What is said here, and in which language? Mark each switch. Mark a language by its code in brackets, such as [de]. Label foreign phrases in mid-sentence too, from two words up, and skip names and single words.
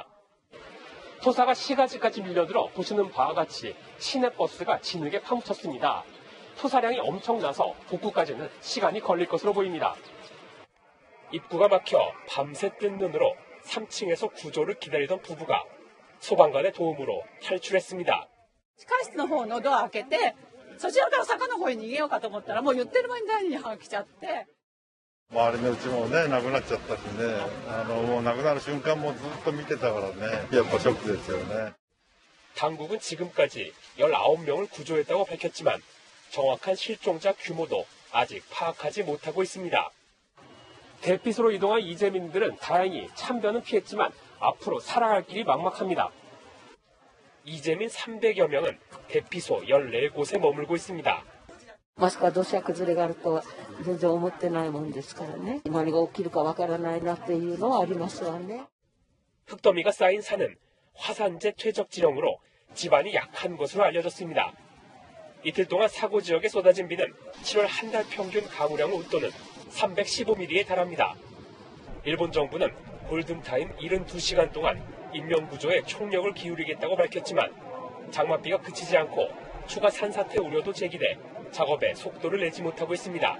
[ko] 토사가 시가지까지 밀려들어 보시는 바와 같이 시내버스가 진흙에 파묻혔습니다. 토사량이 엄청나서 복구까지는 시간이 걸릴 것으로 보입니다. 입구가 막혀 밤새 뜬 눈으로 3층에서 구조를 기다리던 부부가 소방관의 도움으로 탈출했습니다. [ja] 地下室の方のドア開けて、そちらから坂の方に逃げようかと思ったら、もう言ってる間に第2波が来ちゃって。周りのうちもね、なくなっちゃったしね、もうなくなる瞬間もずっと見てたからね、やっぱショックですよね。 [ko] 당국은 지금까지 19명을 구조했다고 밝혔지만 정확한 실종자 규모도 아직 파악하지 못하고 있습니다. 대피소로 이동한 이재민들은 다행히 참변은 피했지만 앞으로 살아갈 길이 막막합니다. 이재민 300여 명은 대피소 14곳에 머물고 있습니다. [ja] まさか土砂崩れがあるとは全然思ってないもんですからね。何が起きるかわからないなっていうのはありますわね。 [ko] 흙더미가 쌓인 산은 화산재 퇴적 지형으로 지반이 약한 것으로 알려졌습니다. 이틀 동안 사고 지역에 쏟아진 비는 7월 한 달 평균 강우량을 웃도는 315mm에 달합니다. 일본 정부는 골든타임 72시간 동안 인명구조에 총력을 기울이겠다고 밝혔지만 장맛비가 그치지 않고 추가 산사태 우려도 제기돼 작업에 속도를 내지 못하고 있습니다.